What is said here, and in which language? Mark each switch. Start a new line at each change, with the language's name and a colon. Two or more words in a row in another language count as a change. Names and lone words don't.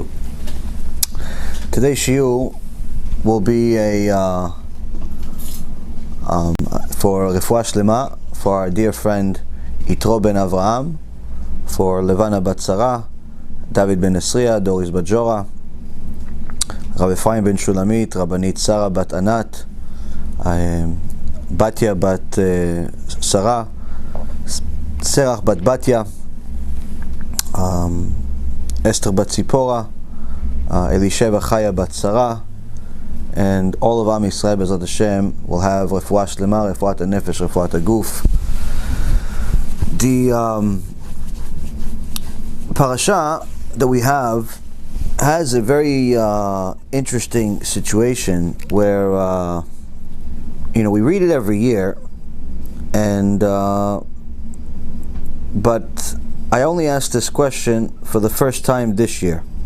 English: Today's Shiur will be for
Hebrew: רפואה שלמה
English: for our dear friend Yitro ben Avraham, for Levana bat Sarah, David ben Esriya, Doris bat Jora, Rabbi Ephraim ben Shulamit, Rabbanit Sarah bat Anat, Batya bat Sarah, Serach bat Batya, Esther bat Tzipora, Elisheva Chaya bat Sarah, and all of
Hebrew: עם ישראל בעזרת השם
English: will have
Hebrew: רפואה שלמה, רפואת הנפש, רפואת הגוף.
English: The parasha that we have has a very interesting situation where we read it every year, and but I only asked this question for the first time this year.